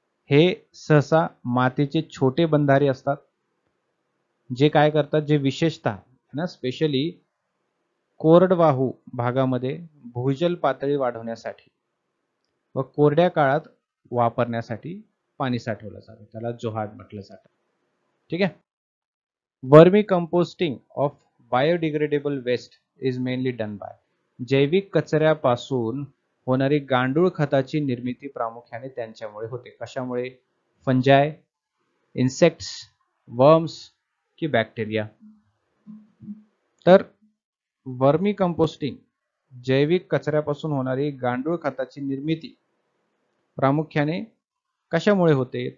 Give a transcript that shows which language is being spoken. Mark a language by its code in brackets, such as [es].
[mr] हे सहसा मातीचे छोटे बंधारे असतात, जे काय करतात, जे विशेषतः ना स्पेशली कोरडवाहू भागामध्ये भूजल पातळी वाढवण्यासाठी व कोरड्या काळात वापरण्यासाठी पाणी साठवलं जातं. त्याला जोहाड म्हटलं जातं. ठीक आहे. [en] Vermicomposting of biodegradable waste is mainly done by. [mr] जैविक कचऱ्यापासून होणारी गांडूळ खताची निर्मिती प्रामुख्याने त्यांच्यामुळे होते. कशामुळे? फंजाय, इन्सेक्ट्स, वर्म्स की बॅक्टेरिया. तर वर्मी कंपोस्टिंग, जैविक कचऱ्यापासून होणारी गांडूळ खताची निर्मिती प्रामुख्याने कशामुळे होते?